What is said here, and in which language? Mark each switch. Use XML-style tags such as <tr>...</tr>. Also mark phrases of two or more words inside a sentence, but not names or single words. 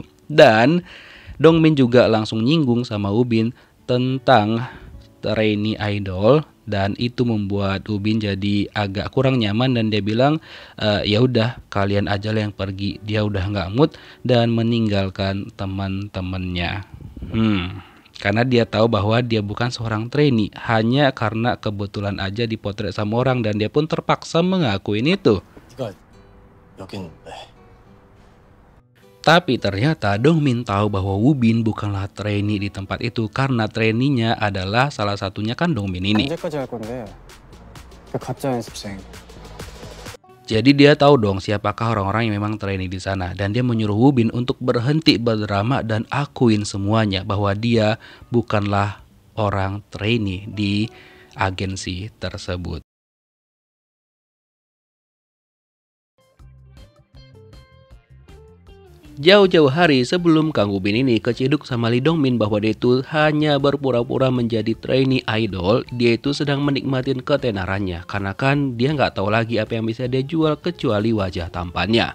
<id>Dan Dongmin juga langsung nyinggung sama Ubin tentang</id> <en>trainee idol</en> <id>dan itu membuat Ubin jadi agak kurang nyaman dan dia bilang ya udah kalian aja lah yang pergi. Dia udah nggak mood dan meninggalkan teman-temannya. Karena dia tahu bahwa dia bukan seorang trainee, hanya karena kebetulan aja dipotret sama orang dan dia pun terpaksa mengakuin itu.</id> <ko>네가 여긴 왜?</ko> <id>Tapi ternyata Dongmin tahu bahwa Wubin bukanlah trainee di tempat itu karena trainee-nya adalah salah satunya kan Dongmin ini.</id> <ko>언제까지 할 건데? 그 가짜 연습생.</ko> <id>Jadi dia tahu dong siapakah orang-orang yang memang trainee di sana dan dia menyuruh Wubin untuk berhenti berdrama dan akuin semuanya bahwa dia bukanlah orang trainee di agensi tersebut. Jauh-jauh hari sebelum Kang Ubin ini keciduk sama Lee Dongmin bahwa dia itu hanya berpura-pura menjadi</id> <en>trainee idol,</en> <id>dia itu sedang menikmatin ketenarannya karena kan dia nggak tahu lagi apa yang bisa dia jual kecuali wajah tampannya.</id>